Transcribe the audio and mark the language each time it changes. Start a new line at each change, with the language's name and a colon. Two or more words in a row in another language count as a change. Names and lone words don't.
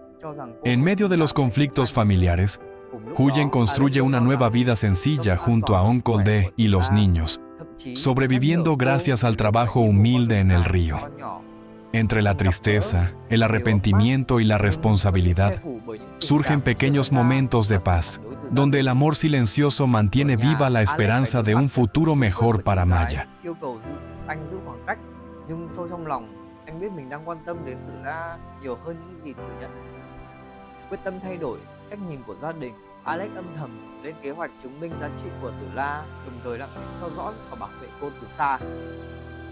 Spanish: En medio de los conflictos familiares, Huyen construye una nueva vida sencilla junto a Uncle D y los niños, sobreviviendo gracias al trabajo humilde en el río. Entre la tristeza, el arrepentimiento y la responsabilidad, surgen pequeños momentos de paz, donde el amor silencioso mantiene viva la esperanza de un futuro mejor para Maya.
Vietnamese: Quyết tâm thay đổi cách nhìn của gia đình, Alex âm thầm lên kế hoạch chứng minh giá trị của Tử La, đồng thời lặng lẽ theo dõi và bảo vệ cô từ xa.